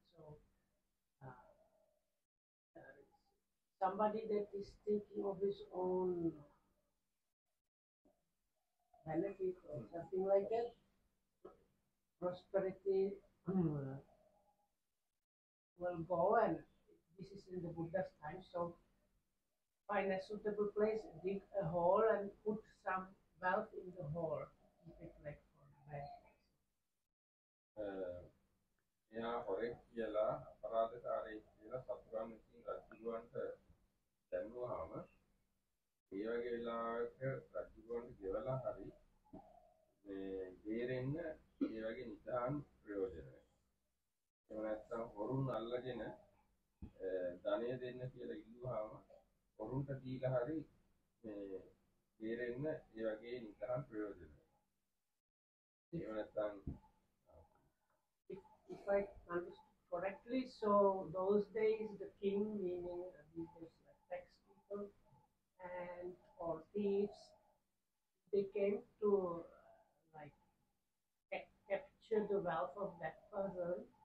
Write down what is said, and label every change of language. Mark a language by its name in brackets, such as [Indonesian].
[English] So uh, somebody that is thinking of his own benefit or something like that, prosperity will go, and this is in the Buddha's time. So find a suitable place, dig a hole, and put some wealth in the hole. Keep it like for bad. [Sinhala] එයා හොරෙක් කියලා අපරාධකාරයෙක් කියලා සතුරන් විසින් රජුවන්ට දැන්වුවාම ඒ වගේ වෙලාවක රජුවන්ට ගෙවලා හරි මේ බේරෙන්න ඒ වගේ නිදාන් ප්‍රයෝජන වෙනවා. එහෙම නැත්නම් හොරුන් අල්ලගෙන ධනය දෙන්න කියලා ඉල්ලුවාම හොරුන්ට දීලා හරි මේ බේරෙන්න ඒ වගේ නිදාන් ප්‍රයෝජන වෙනවා. එහෙම නැත්නම් [English] If I understood correctly, so those days the king, meaning these days like tax people and or thieves, they came to like capture the wealth of that person.